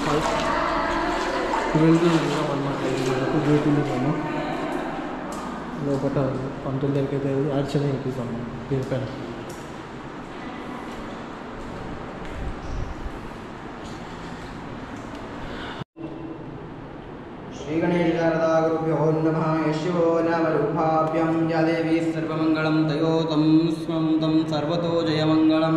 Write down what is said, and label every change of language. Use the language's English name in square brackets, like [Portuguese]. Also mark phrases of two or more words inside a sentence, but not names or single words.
[Telugu] 12 ఉన్నాం అన్నమాట. జ్యోతిర్లింగము లోపల పంతుల దగ్గరికి అయితే అర్చన చేపిస్తాము దీని పైన. [Sanskrit] श्रीगणेशशारदागुरुभ्यो नमः. यशो नामरूपाभ्यं या देवी सर्वमङ्गलं तयोतं स्वं तं सर्वतो जयमङ्गलम्.